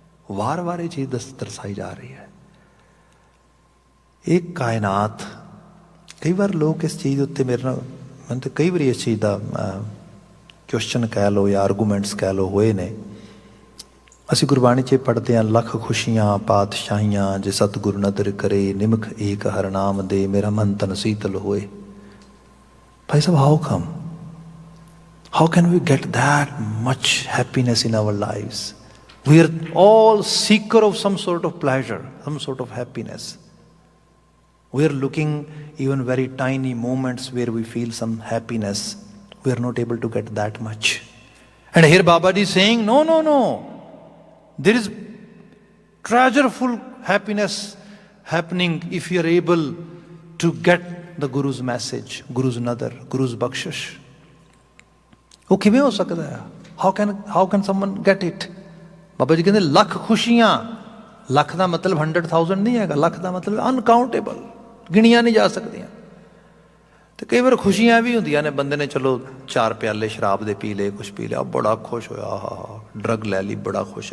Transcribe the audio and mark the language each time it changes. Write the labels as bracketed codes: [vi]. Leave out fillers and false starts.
[pa] ਵਾਰ-ਵਾਰ ਇਹ ਚੀਜ਼ ਦਰਸਾਈ ਜਾ ਰਹੀ ਹੈ। ਇਹ ਕਾਇਨਾਤ, ਕਈ ਵਾਰ ਲੋਕ ਇਸ ਚੀਜ਼ ਉੱਤੇ ਮੇਰੇ ਨਾਲ, ਮੈਨੂੰ ਤਾਂ ਕਈ ਵਾਰੀ ਇਸ ਚੀਜ਼ ਦਾ ਕੁਐਸਚਨ ਕਹਿ ਲਓ ਜਾਂ ਆਰਗੂਮੈਂਟਸ ਕਹਿ ਲਓ ਹੋਏ ਨੇ। ਅਸੀਂ ਗੁਰਬਾਣੀ 'ਚ ਪੜ੍ਹਦੇ ਹਾਂ, ਲੱਖ ਖੁਸ਼ੀਆਂ ਪਾਤਸ਼ਾਹੀਆਂ ਜੇ ਸਤਿਗੁਰ ਨਦਰ ਕਰੇ, ਨਿਮਖ ਏਕ ਹਰ ਨਾਮ ਦੇ, ਮੇਰਾ ਮਨ ਤਨ ਸੀਤਲ ਹੋਏ। [en] ਭਾਈ ਸਾਹਿਬ, how can we get that much happiness in our lives? We are all seeker of some sort of pleasure, some sort of happiness. We are looking even very tiny moments where we feel some happiness. We are not able to get that much. And here Babaji is saying, no. There is treasureful happiness happening if you are able to get the Guru's message, Guru's nadar, Guru's bakshish. [pa] ਉਹ ਕਿਵੇਂ ਹੋ ਸਕਦਾ ਹੈ? [en] How can someone get it? [pa] Baba ji ਕਹਿੰਦੇ ਲੱਖ ਖੁਸ਼ੀਆਂ, ਲੱਖ ਦਾ ਮਤਲਬ 100,000 ਨਹੀਂ ਹੈਗਾ, ਲੱਖ ਦਾ ਮਤਲਬ ਅਨਕਾਊਂਟੇਬਲ, ਗਿਣੀਆਂ ਨਹੀਂ ਜਾ ਸਕਦੀਆਂ। ਤੇ ਕਈ ਵਾਰ ਖੁਸ਼ੀਆਂ ਵੀ ਹੁੰਦੀਆਂ ਨੇ, ਬੰਦੇ ਨੇ ਚਲੋ 4 ਪਿਆਲੇ ਸ਼ਰਾਬ ਦੇ ਪੀ ਲਏ, ਕੁਛ ਪੀ ਲਿਆ, ਬੜਾ ਖੁਸ਼ ਹੋਇਆ, ਆਹਾ ਡਰੱਗ ਲੈ ਲਈ, ਬੜਾ ਖੁਸ਼।